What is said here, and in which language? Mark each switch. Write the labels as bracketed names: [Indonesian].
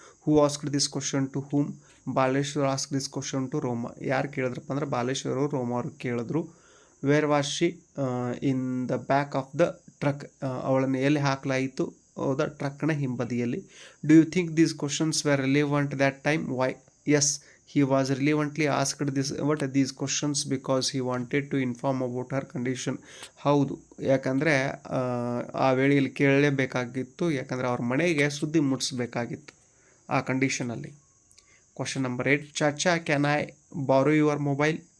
[English] Who asked this question to whom? Baleshwar ask this question to Roma. [Kannada] ಯಾರು ಕೇಳಿದ್ರಪ್ಪ ಅಂದರೆ ಬಾಲೇಶ್ವರು ರೋಮಾ ಅವ್ರಿಗೆ ಕೇಳಿದ್ರು. [English] Where was she? In the back of the truck. [Kannada] ಅವಳನ್ನು ಎಲ್ಲಿ ಹಾಕಲಾಯಿತು? ಹೌದಾ, ಟ್ರಕ್ನ ಹಿಂಬದಿಯಲ್ಲಿ. [English] Do you think these questions were relevant that time? Why? Yes, he was relevantly asked these questions because he wanted to inform about her condition. [Kannada] ಹೌದು, ಯಾಕಂದರೆ ಆ ವೇಳೆಯಲ್ಲಿ ಕೇಳಲೇಬೇಕಾಗಿತ್ತು, ಯಾಕಂದರೆ ಅವ್ರ ಮನೆಗೆ ಸುದ್ದಿ ಮುಟ್ಟಿಸ್ಬೇಕಾಗಿತ್ತು ಆ ಕಂಡೀಷನಲ್ಲಿ. [English] Question number 8, chacha can I borrow your mobile?